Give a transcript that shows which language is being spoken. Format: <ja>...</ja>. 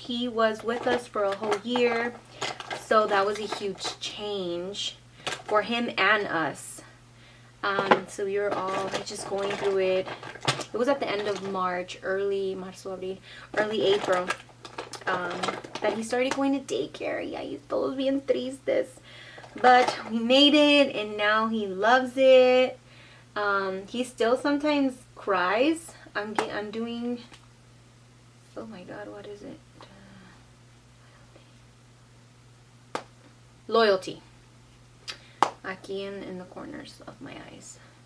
<en>He was with us for a whole year, so that was a huge change for him and us. So we were all just going through it. It was at the end of March, early April, that he started going to daycare.</en> <es>Y ahí todos bien tristes.</es> <en>But we made it, and now he loves it. He still sometimes cries. I'm doing, oh my god, what is it? Loyalty.</en> <es>Aquí</es> <en>in the corners of my eyes.</en>